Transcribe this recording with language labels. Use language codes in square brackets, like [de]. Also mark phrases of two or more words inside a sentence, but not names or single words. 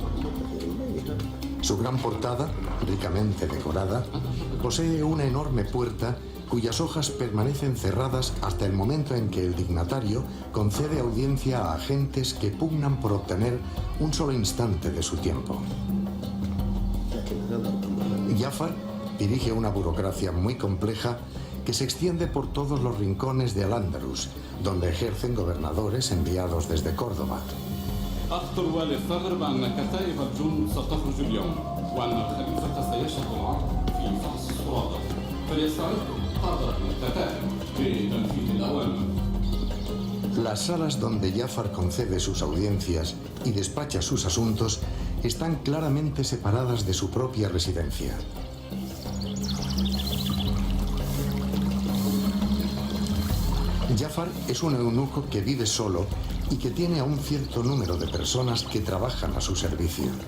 [es] Su gran portada, ricamente decorada, posee una enorme puerta cuyas hojas permanecen cerradas hasta el momento en que el dignatario concede audiencia a agentes que pugnan por obtener un solo instante de su tiempo. Jafar dirige una burocracia muy compleja que se extiende por todos los rincones de Al-Ándalus, donde ejercen gobernadores enviados desde Córdoba. [ar] أخطر والي الثغر بأن كتائب الجند ستخرج اليوم وأن الخليفة سيشهد العرض في فحص الصراط فليستعدوا قادة الكتائب لتنفيذ الأوامر. [es] Las salas donde Jafar concede sus audiencias y despacha sus asuntos están claramente separadas de su propia residencia. Jafar es un eunuco que vive solo y que tiene a un cierto número de personas que trabajan a su servicio.